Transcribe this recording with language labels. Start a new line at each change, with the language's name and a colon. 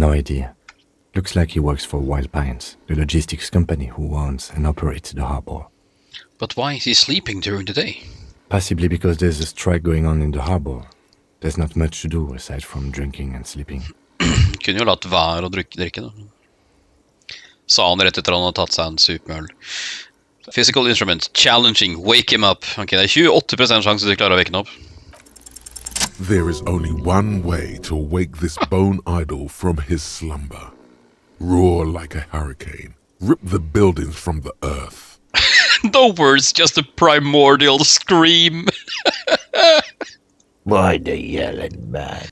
English: No idea. Looks like he works for Wild Pines, the logistics company who owns and operates the harbor. But why is he sleeping during the day? Possibly because there's a strike going on in the harbor. There's not much to do aside from drinking and sleeping.
Norwegian: Kunne jo latt være å drikke da. Sa han rett etter han hadde tatt seg en superøl.
English: Physical instrument, challenging, wake him up.
Norwegian: Ok, det er 28% sjanse til å klare å veke han opp.
English: There is only one way to wake this bone idol from his slumber. Roar like a hurricane. Rip the buildings from the earth. No words, just a primordial scream. Why the yelling, man?